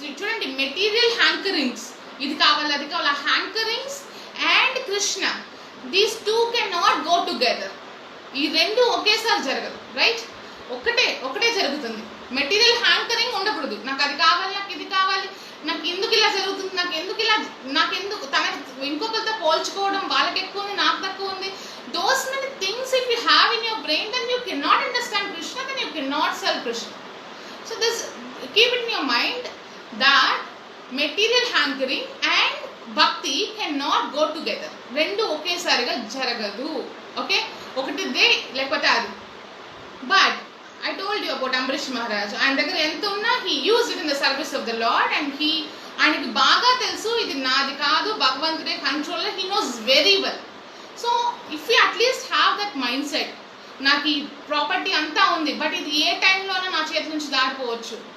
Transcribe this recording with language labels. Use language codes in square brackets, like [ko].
[en] చూడండి, material hankerings, [te] ఇది కావాలి అది కావాలి, [en] Hankerings and Krishna, these two can not go together. [te] ఈ రెండు ఒకేసారి జరగదు, రైట్? ఒకటే జరుగుతుంది. మెటీరియల్ హ్యాంకరింగ్ ఉండకూడదు. నాకు అది కావాలి, నాకు ఇది కావాలి, నాకు ఎందుకు ఇలా జరుగుతుంది, నాకెందుకు ఇంకొకరితో పోల్చుకోవడం, వాళ్ళకి ఎక్కువ ఉంది నాకు తక్కువ ఉంది. [en] Those many things if you have in your brain, then you cannot understand Krishna, then you cannot serve Krishna. So this, keep it in your mind that material hankering and bhakti cannot go together. [te] Rendu okesariga jaragadu. Okay, okatide lekapothe adi. [en] But I told you about Ambarish Maharaj. [te] ఆయన దగ్గర ఎంత ఉన్నా [en] he used it in the service of the Lord and [te] ఆయనకి బాగా తెలుసు ఇది నాది కాదు, భగవంతుడే controller. [en] he knows very well. So if you at least have that mind set, [te] నాకు ఈ ప్రాపర్టీ అంతా ఉంది బట్ ఇది ఏ టైంలోనూ నా చేతి నుంచి దాటిపోవచ్చు.